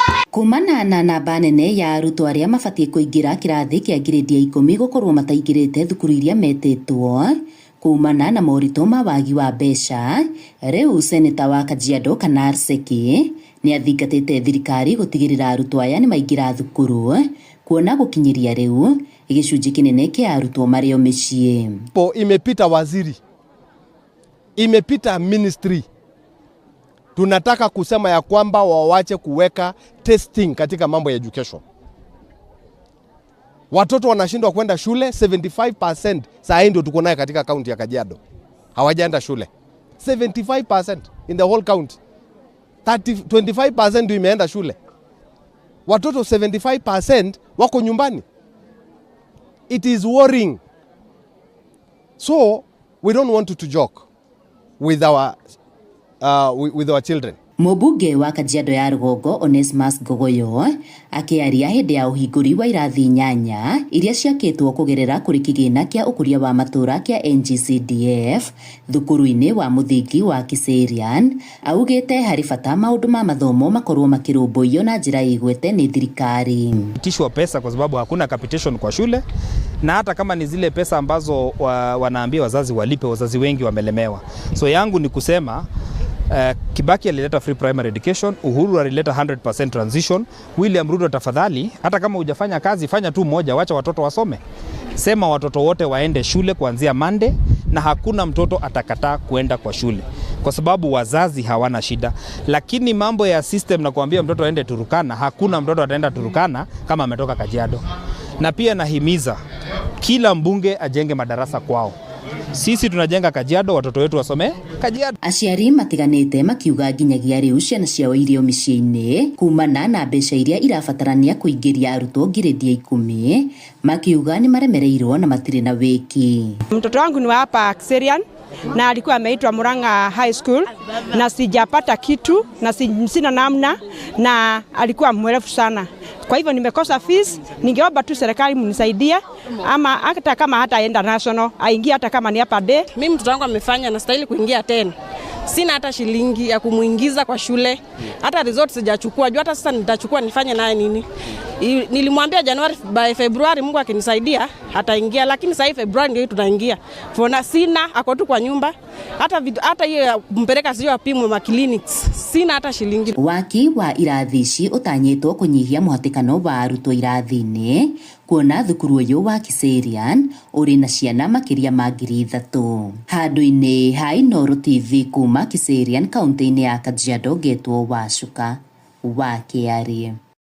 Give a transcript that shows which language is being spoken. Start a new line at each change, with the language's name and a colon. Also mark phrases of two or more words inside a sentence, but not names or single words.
Kikuyu: Kumana na namba nene ya arutwo aria mabatie kuingira kirathi kia grade ya 10 gukorwo mataingirite thukuru iria metitwo kumana na morito ma wagi wa mbeca, riu seneta wa Kajiado Kanar Seki ni athingatite thirikari gutigirira arutwo aya ni maingira thukuru kuona gukinyiria riu gicunji kinene kia arutwo mario micii.
Swahili: Imepita waziri, imepita ministry. Tunataka kusema ya kwamba wawache kuweka testing katika mambo ya education. Watoto wanashindwa kwenda shule 75%. Saa hii ndio tuko naye katika kaunti ya Kajiado. Hawajaenda shule.
English: 75% in the whole county.
Swahili: 25% ndio imeenda shule. Watoto 75% wako nyumbani.
English: It is worrying. So we don't want to joke with our children.
Kikuyu: Mubunge wa Kajiado ya Rugongo Onesmus Gogoyo akiaria hindi ya uhinguri wa irathi 8 iria ciakitwo kugerera kuri kigina kia ukuria wa matura kia NGCDF thukuru-ini wa muthingi wa Kiserian, augite hari bata maundu ma mathomo makorwo makirumbuiyo na njira igwete ni thirikari.
Swahili: Tishwa pesa kwa sababu hakuna capitation kwa shule, na hata kama ni zile pesa ambazo wanaambia wazazi walipe, wazazi wengi wamelemewa. So yangu ni kusema Kibaki alileta
English: free primary education,
Swahili: Uhuru alileta 100% transition, William Ruto tafadhali, hata kama hujafanya kazi fanya tu moja, wacha watoto wasome. Sema watoto wote waende shule kuanzia Monday, na hakuna mtoto atakataa kuenda kwa shule kwa sababu wazazi hawana shida. Lakini mambo ya system na kuambia mtoto aende Turukana, hakuna mtoto ataenda Turukana kama ametoka Kajiado. Na pia nahimiza kila mbunge ajenge madarasa kwao. Sisi tunajenga Kajiado, watoto wetu wasome Kajiado.
Kikuyu: Aciari matiganite makiuga nginyagia riu ciana ciao irio micii-ini kumana na mbeca iria irabatarania kuingiria arutwo grade ya 10, makiuga ni maremereirwo na matire na wiki.
Swahili: Mtoto wangu ni hapa Kiserian na alikuwa ameitwa Murang'a High School na sijapata kitu na sina namna, na alikuwa mwerefu sana. Kwa hivyo nimekosa fees, ningeomba tu serikali mnisaidie, ama hata kama hataenda national aingie, hata kama ni hapa day. Mimi mtoto wangu amefanya na stahili kuingia tena. Sina hata shilingi ya kumuingiza kwa shule. Hata results sijachukua. Jua hata sasa nitachukua nifanye naye nini? Nilimwambia January by February Mungu akinisaidia ataingia, lakini sasa February ndio tunaingia. Fona sina, ako tu kwa nyumba. Hata hiyo kumpeleka sio apimwe ma clinics. Sina hata shilingi.
Kikuyu: Waki wa irathi ici utanyitwo kunyihia muhatikano wa arutwo irathi-ini, kuona thukuru uyu wa Kiserian uri na ciana makiria ma 3,000. Handu-ini ha Inooro TV kuma Kiserian kaunti-ini ya Kajiado, getwo Wacuka wa KRA.